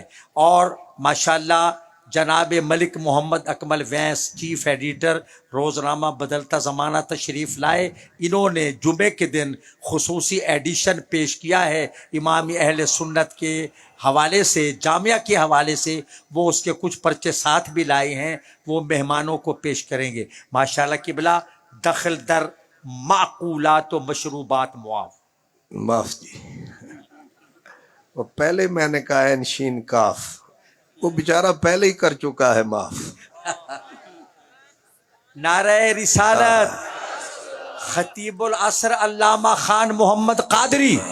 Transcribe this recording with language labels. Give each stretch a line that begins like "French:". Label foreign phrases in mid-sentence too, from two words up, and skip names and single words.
Urdu: اور ماشاءاللہ جناب ملک محمد اکمل وینس چیف ایڈیٹر روزنامہ بدلتا زمانہ تشریف لائے، انہوں نے جمعے کے دن خصوصی ایڈیشن پیش کیا ہے امام اہل سنت کے حوالے سے، جامعہ کے حوالے سے، وہ اس کے کچھ پرچے ساتھ بھی لائے ہیں، وہ مہمانوں کو پیش کریں گے۔ ماشاءاللہ قبلہ
Persian: دخل در معقولات و مشروبات
Urdu: معاف۔ معاف جی، وہ پہلے میں نے کہا عین شین کاف، وہ بیچارہ پہلے ہی کر چکا ہے معاف۔ نعرہ رسالت خطیب العصر علامہ خان محمد قادری۔